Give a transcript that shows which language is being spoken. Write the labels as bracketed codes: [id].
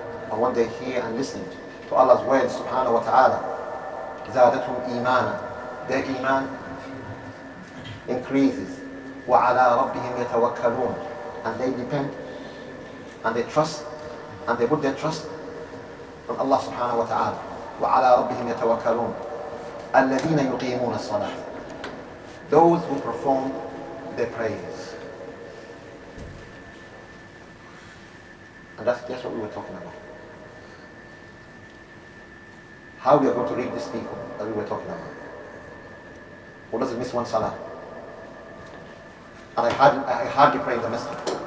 [en] and when they hear and listen to Allah's words subhanahu wa ta'ala, [ar] زادتهم إيمانا, [en] their iman increases. [ar] وعلى ربهم يتوكلون, [en] and they depend and they trust and they put their trust on Allah subhanahu wa ta'ala. [ar] وعلى ربهم يتوكلون الذين يقيمون الصلاة, [en] those who perform their prayers. And that's just what we were talking about. How we are going to read these people that we were talking about. Who doesn't miss one salah? And I hardly pray in the masjid.